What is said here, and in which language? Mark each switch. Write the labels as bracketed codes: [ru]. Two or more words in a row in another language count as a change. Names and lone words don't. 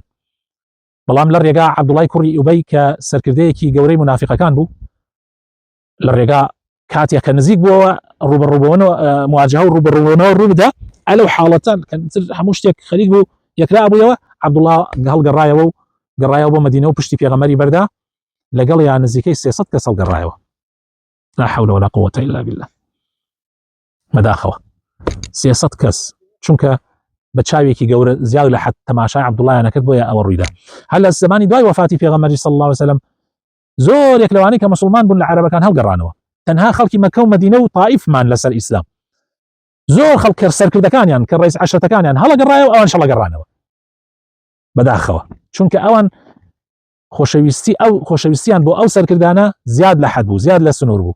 [ckb] بەڵام لە ڕێگا عەبدوڵای کوڕی ئوبەی کە سەرکردەیەکی گەورەی منافقەکان بوو، لە ڕێگا کاتێک کە نزیک بووەوە ڕوبەڕووبوونەوە مواجهە و ڕوبەڕووبوونەوە ڕوو بدە، ئەلەو حاڵەتان کە هەموو شتێک خەریک بوو یەکرا بوویەوە، عەبدوڵڵا هەڵگەڕایەوە و گەڕایەوە بۆ مەدینە و پشتی پێغەمبەری بەردا لەگەڵ یان نزیکەی 300 کەس هەڵگەڕایەوە. [ar] لا حول ولا قوة إلا بالله. [ckb] مەداخەوە 300 کەس، چونکە بە چاوێکی گەورە زیاد لە حەد تەماشای عەبدوڵڵایان نەکرد بۆیە ئەوە ڕوویدا. هەر لە زمانی دوای وەفاتی پێغەمبەری [ar] صلی الله عليه وسلم [ckb] زۆرێک لەوانەی کە مسلمان بوون لە عەرەبەکان هەڵگەڕانەوە، تەنها خەڵکی مەکە و مەدینە و طائفمان لەسەر ئیسلام، زۆر خەڵک سەرکردەکانیان کە ڕئیس عەشرەتەکانیان هەڵەگەڕایەوە ئەوانش هەڵەگەڕانەوە بەداخەوە، چونکە ئەوان خۆشەویستیان بۆ ئەو سەرکردانە زیاد لە حەد بوو، زیاد لە سنوور بوو.